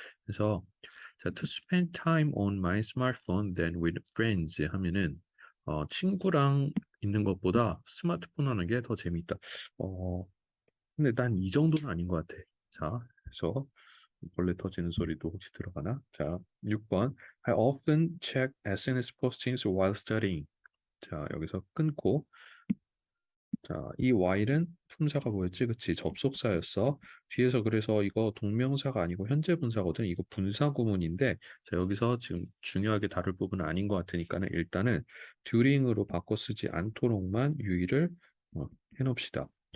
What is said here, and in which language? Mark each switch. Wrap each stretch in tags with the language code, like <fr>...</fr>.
<ko>그래서 자,</ko> <en>to spend time on my smartphone than with friends</en> <ko>하면은 친구랑 있는 것보다 스마트폰 하는 게 더 재밌다. 근데 난 이 정도는 아닌 것 같아. 자, 그래서 벌레 터지는 소리도 혹시 들어가나? 자, 6번.</ko> <en>I often check SNS postings while studying.</en> <ko>자, 여기서 끊고 자, 이 while은 품사가 뭐였지? 그치? 접속사였어. 뒤에서 그래서 이거 동명사가 아니고 현재 분사거든. 이거 분사 구문인데 자, 여기서 지금 중요하게 다룰 부분은 아닌 것 같으니까는 일단은 during으로 바꿔 쓰지 않도록만 유의를 해놓읍시다.</ko>